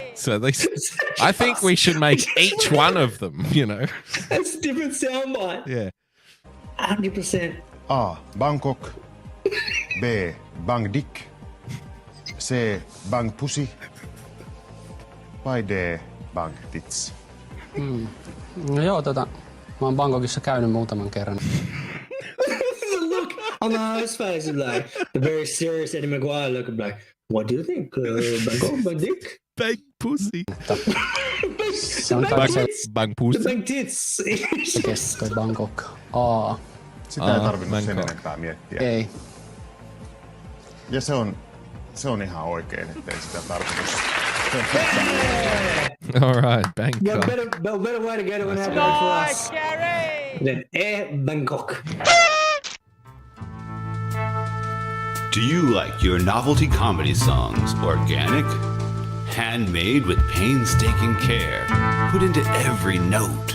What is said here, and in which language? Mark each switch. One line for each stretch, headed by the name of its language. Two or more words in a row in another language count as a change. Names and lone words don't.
English: So I think we should make each one of them, you know. That's a different soundbite. Yeah. 100%. A. Bangkok. B. Bang dick. C. Bang pussy. By D. Bang tits.
Finnish: No joo, mä oon Bangkokissa käynyt muutaman kerran.
English: The look on the host face of like the very serious Eddie Maguire look of like, what do you think? Bangkok, bang dick? Bang pussy.
Finnish: Se on kai se
English: Bang pussy. Bang tits.
Finnish: toi Bangkok. A. Sitä ei tarvinnut sen enempää miettiä. Ei. Ja se on ihan oikein, ettei sitä tarvinnut.
English: All right, Bangkok. Yeah, better way to get it when it happened for us. Garry! Then Bangkok. Do you like your novelty comedy songs organic? Handmade with painstaking care, put into every note?